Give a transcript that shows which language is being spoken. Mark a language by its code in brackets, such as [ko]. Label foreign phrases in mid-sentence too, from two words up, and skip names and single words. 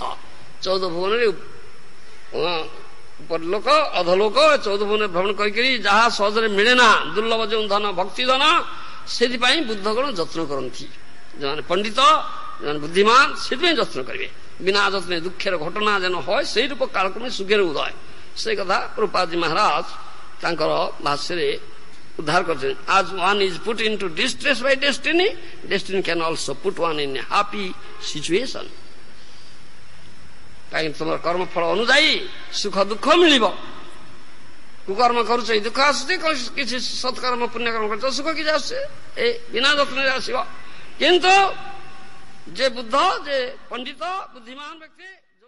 [or] 14 ଭୁବନରେ ଉପରଲୋକ ଅଧଲୋକ 14 ଭୁବନରେ ଭ୍ରମଣ କରିକରି ଯାହା ସହଜରେ ମିଳେ ନା, ଦୁର୍ଲଭ ଯେଉଁ ଧନ ଭକ୍ତି ଧନ, ସେଥିପାଇଁ ବୁଦ୍ଧଗଣ ଯତ୍ନ କରନ୍ତି। ଯେଉଁମାନେ ପଣ୍ଡିତ, ଯେଉଁମାନେ ବୁଦ୍ଧିମାନ, ସେଥିପାଇଁ ଯତ୍ନ କରିବେ। [bn] বিনা যত্নে দুঃখের ঘটনা যেন হয়, সেই রূপ কালক্রমে সুখের উদয়। [or] ସେଇ କଥା ପ୍ରଭୁପାଦଜୀ ମହାରାଜ ତାଙ୍କର ଭାଷ୍ୟରେ ଉଦ୍ଧାର କରିଛନ୍ତି। [en] As one is put into distress by destiny, destiny can also put one in a happy situation. [or] କାହିଁକି ତୁମର କର୍ମଫଳ ଅନୁଯାୟୀ ସୁଖ ଦୁଃଖ ମିଳିବ। କୁକର୍ମ କରୁଛ, ଦୁଃଖ ଆସୁଛି, କିଛି ସତ୍କର୍ମ ପୁଣ୍ୟକର୍ମ କରୁଛ, ସୁଖ କିଛି ଆସୁଛି, ଏ ବିନା ଯତ୍ନରେ ଆସିବ। କିନ୍ତୁ ଯେ ବୁଦ୍ଧ, ଯେ ପଣ୍ଡିତ ବୁଦ୍ଧିମାନ ବ୍ୟକ୍ତି